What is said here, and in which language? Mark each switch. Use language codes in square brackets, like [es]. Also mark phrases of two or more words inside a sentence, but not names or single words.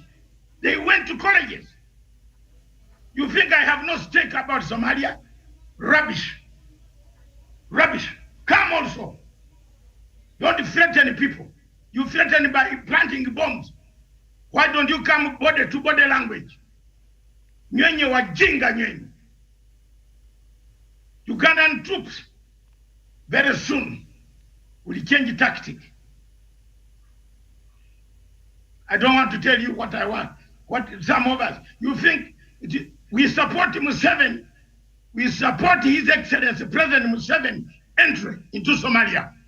[en] They went to colleges. You think I have no stake about Somalia? Rubbish. Rubbish. Come also. Don't threaten people. You threaten by planting bombs. Why don't you come body to body language? [sw] Nyenye wajinga nyenye. [en] Ugandan troops very soon will change tactic. I don't want to tell you what I want. What some of us, you think we support Museveni, we support His Excellency President Museveni entry into Somalia.